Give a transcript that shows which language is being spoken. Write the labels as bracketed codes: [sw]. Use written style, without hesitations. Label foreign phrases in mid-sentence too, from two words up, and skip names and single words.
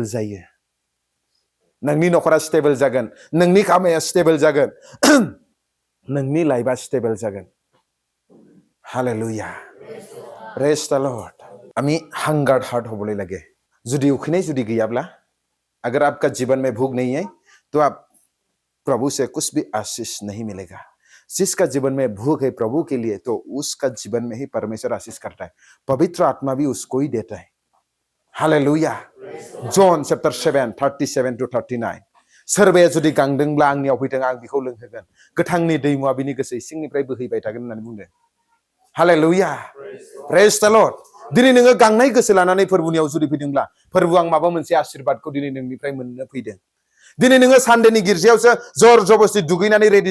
[brx] जायो नोंनि नखरा स्टेबल जागोन नोंनि खामानिया स्टेबल जागोन नोंनि लाइफआ स्टेबल जागोन हालेलुया [en] praise the Lord [brx] আমি [en] hungry heart [brx] होबोले लगे जुदी उखने जुदी गयाब्ला [hi] अगर आपका जीवन में भूख नहीं है तो आप प्रभु से कुछ भी आशीष नहीं मिलेगा जिसका जीवन में भूख है प्रभु के लिए तो उसका जीवन में ही परमेश्वर आशीष करता है पवित्र आत्मा भी उसको ही देता है हालेलुया जॉन चैप्टर 7 37 to 39 [brx] सोरबाया जुदि गांदोंब्ला आंनियाव फैथों आं बिखौ लोंहोगोन गोथांनि दैमुआ बिनि गोसो सिंनिफ्राय बोहैबाय थागोन होननानै बुंदों हालेलुया [en] praise the Lord [brx] दिनै नोङो गांनाय गोसो लानानै फोरबुनियाव जुदि फैदोंब्ला फोरबु आं माबा मोनसे आशीर्बादखौ दिनै नोंनिफ्राय मोननो फैदों दिनै नोङो सानदेनि गिर्जायावसो जर जबस्ति दुगैनानै रेडि